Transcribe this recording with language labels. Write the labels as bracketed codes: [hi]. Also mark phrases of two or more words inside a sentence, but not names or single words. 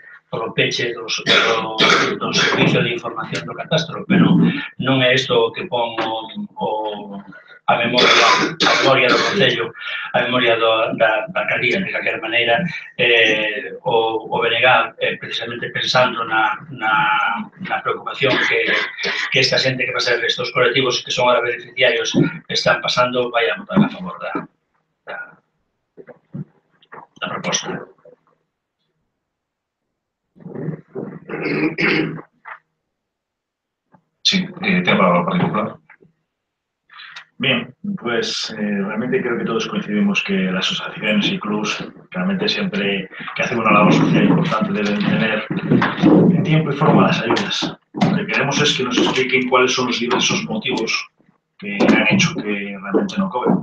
[gl] polo peche do servicio de información do catastro, pero non é isto o que pon a memoria do Concello, a memoria da alcaldía, de calquera maneira, o BNG, precisamente pensando na preocupación que esta xente que pasa estes colectivos que son ahora beneficiarios están pasando, vai a votar a favor da proposta. Sí, ten a palabra para Partido. [es] Bien, pues realmente creo que todos coincidimos que las asociaciones y clubs realmente siempre que hacen una labor social importante deben tener en tiempo y forma las ayudas. Lo que queremos es que nos expliquen cuáles son los diversos motivos que han hecho que realmente no cobren.